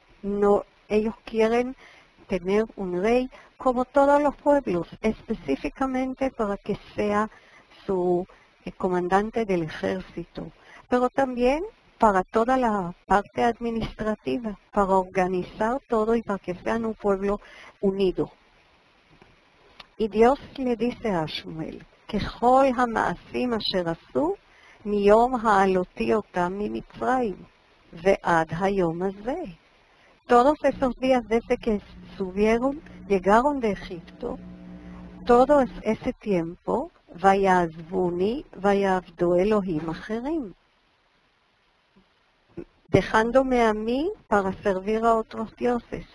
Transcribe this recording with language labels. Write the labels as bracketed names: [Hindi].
[Spanish] No, ellos quieren tener un rey como todos los pueblos, específicamente para que sea su comandante del ejército, pero también para toda la parte administrativa, para organizar todo y para que sean un pueblo unido. Y Dios le dice a Shmuel, [Hebrew] ככל המעשים אשר עשו מיום העלותי אותם ממצרים ועד היום הזה. [Spanish] Todos esos días desde que llegaron de Egipto, todo ese tiempo, [Hebrew] ויעזבוני ויעבדו אלוהים אחרים. [Spanish] Dejándome a mí para servir a otros dioses.